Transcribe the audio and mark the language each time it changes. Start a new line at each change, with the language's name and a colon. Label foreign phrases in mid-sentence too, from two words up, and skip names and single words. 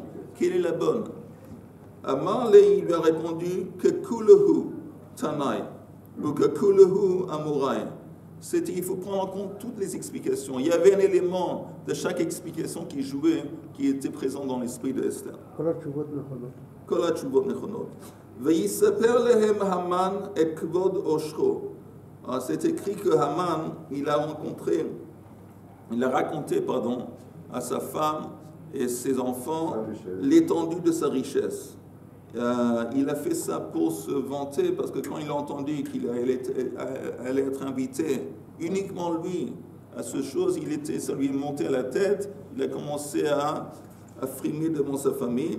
French: Quelle est la bonne?
Hebrew: אמר לה,
French: il lui a répondu que
Hebrew: כולהו תנאי
French: ou que
Hebrew: כולהו אמוראי.
French: C'était, il faut prendre en compte toutes les explications. Il y avait un élément de chaque explication qui jouait, qui était présent dans l'esprit de Esther.
Hebrew: כל התשובות נכונות. ויספר להם המן את כבוד עושרו.
French: Alors c'est écrit que Haman, il a raconté, à sa femme et ses enfants l'étendue de sa richesse. Il a fait ça pour se vanter, parce que quand il a entendu qu'il allait être invité, uniquement lui, à ce chose, ça lui est monté à la tête, il a commencé à frimer devant sa famille.